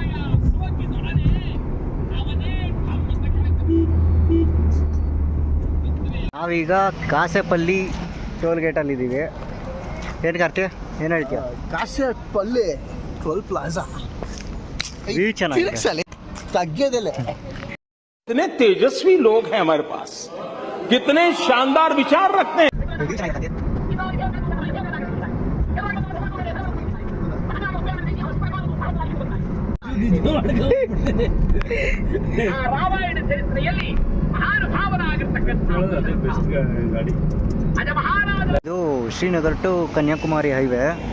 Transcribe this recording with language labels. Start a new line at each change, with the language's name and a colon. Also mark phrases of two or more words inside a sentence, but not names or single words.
Kannada: ನಾವೀಗ ಕಾಸೆಪಲ್ಲಿ
English: toll gateಲ್ಲಿ
Kannada: ಇದ್ದೀವಿ. ಏನು ಕಾರ್ತಿ, ಏನು ಹೇಳ್ತೀಯ?
English: ಕಾಸೆಪಲ್ಲಿ toll plaza
Kannada: ವ್ಯೂ ಚೆನ್ನಾಗಿದೆ. ತಗ್ಗದಿಲ್ಲ.
Hindi: कितने तेजस्वी लोग हैं हमारे पास, कितने शानदार विचार रखते हैं.
Kannada: ವ್ಯೂ ಚೆನ್ನಾಗಿದೆ. ರಾಮಾಯಣ ಚರಿತ್ರೆಯಲ್ಲಿ ಮಹಾನುಭಾವನಾಗಿರ್ತಕ್ಕಂಥ ಗಾಡಿ ಇದು ಶ್ರೀನಗರ್ ಟು ಕನ್ಯಾಕುಮಾರಿ ಹೈವೇ.